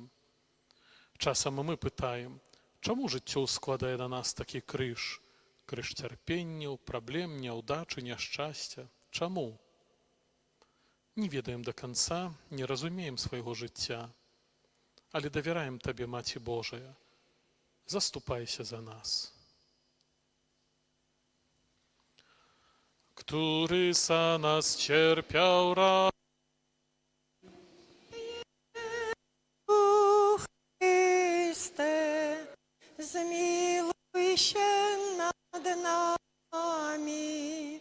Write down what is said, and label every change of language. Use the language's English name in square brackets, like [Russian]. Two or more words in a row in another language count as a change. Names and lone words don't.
[Belarusian] Часам мы пытаем, чаму жыццё складае на нас такі крыж? Крыж цярпенняў, праблем, няўдачы, няшчасця. Чаму? Не ведаем да канца, не разумеем свайго жыцця. Але давяраем Табе, Маці Божая. Заступайся за нас. [Polish] Który za nas cierpiał ran. Chryste, zmiłuj się nad nami.